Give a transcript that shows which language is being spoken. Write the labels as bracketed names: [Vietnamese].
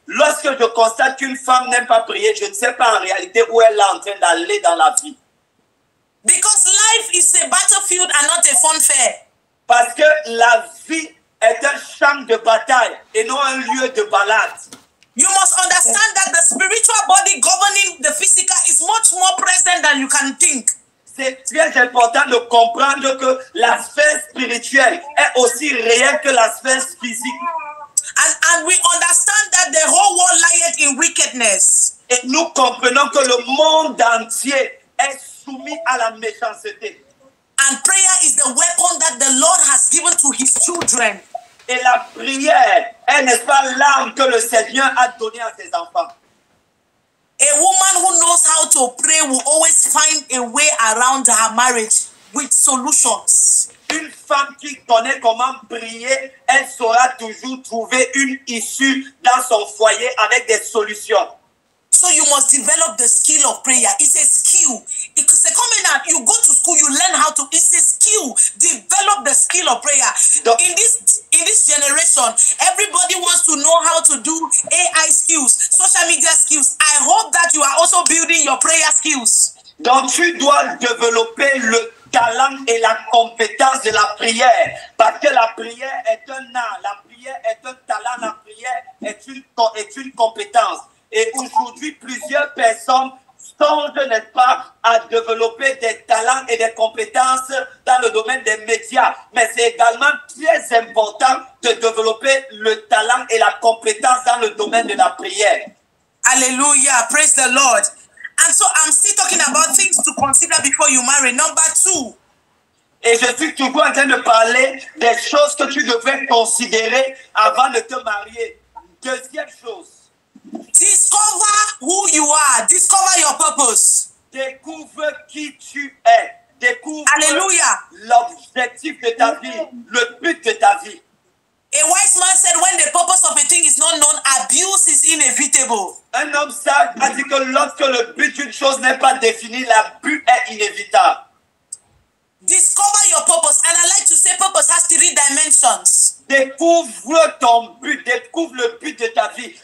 [French] Lorsque je constate qu'une femme n'aime pas prier, je ne sais pas en réalité où elle est en train d'aller dans la vie. [English] Because life is a battlefield and not a fun fair. [French] Parce que la vie est un champ de bataille et non un lieu de balade. [English] You must understand that the spiritual body governing the physical is much more present than you can think. [French] C'est très important de comprendre que la sphère spirituelle est aussi réelle que la sphère physique. [English] And we understand that the whole world lieth in wickedness. [French] Et nous comprenons que le monde entier est soumis à la méchanceté. [English] And prayer is the weapon that the Lord has given to his children. [French] Et la prière est, n'est-ce pas, l'arme que le Seigneur a donnée à ses enfants. [English] A woman who knows how to pray will always find a way around her marriage with solutions. [French] Une femme qui connaît comment prier, elle saura toujours trouver une issue dans son foyer avec des solutions. [English] So you must develop the skill of prayer. It's a skill. It's a common. You go to school, you learn how to. It's a skill. Develop the skill of prayer. In this generation, everybody wants to know how to do AI skills, social media skills. I hope that you are also building your prayer skills. [French] Donc tu dois développer le talent et la compétence de la prière, parce que la prière est un art, la prière est un talent, la prière est une compétence. Et aujourd'hui, plusieurs personnes songent, n'est-ce pas, à développer des talents et des compétences dans le domaine des médias. Mais c'est également très important de développer le talent et la compétence dans le domaine de la prière. [English] Hallelujah. Praise the Lord. And so I'm still talking about things to consider before you marry. Number 2. [French] Et je suis toujours en train de parler des choses que tu devrais considérer avant de te marier. Deuxième chose. [English] Discover who you are. Discover your purpose. [French] Découvre qui tu es. Découvre l'objectif de ta vie, le but de ta vie. [English] A wise man said, when the purpose of a thing is not known, abuse is inevitable. [French] Un homme sage a dit que lorsque le but d'une chose n'est pas défini, l'abus est inévitable. [English] Discover your purpose. And I like to say purpose has 3 dimensions. [French] Découvre ton but, découvre le but de ta vie.